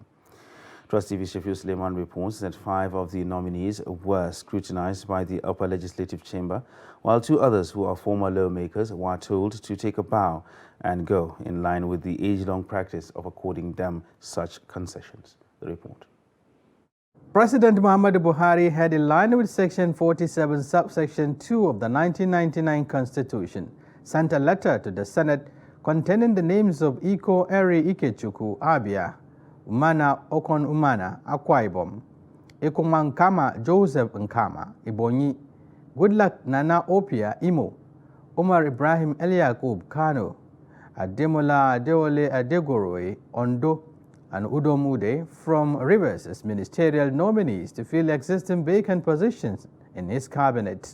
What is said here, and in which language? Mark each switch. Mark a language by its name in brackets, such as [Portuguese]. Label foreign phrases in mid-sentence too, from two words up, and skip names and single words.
[English] Trust TV Shafiu Suleiman reports that 5 of the nominees were scrutinized by the upper legislative chamber, while 2 others who are former lawmakers were told to take a bow and go, in line with the age-long practice of according them such concessions. The report. President Muhammadu Buhari had, in line with Section 47, subsection 2 of the 1999 Constitution, sent a letter to the Senate containing the names of Iko Eri Ikechukwu Abia, Umana Okon Umana Akwa Ibom, Ekuma Nkama Joseph Nkama Ibonyi, Goodluck Nana Opia Imo, Omar Ibrahim Eliakub Kano, Ademola Adeole Adegoroe Ondo, and Udom Ude from Rivers as ministerial nominees to fill existing vacant positions in his cabinet.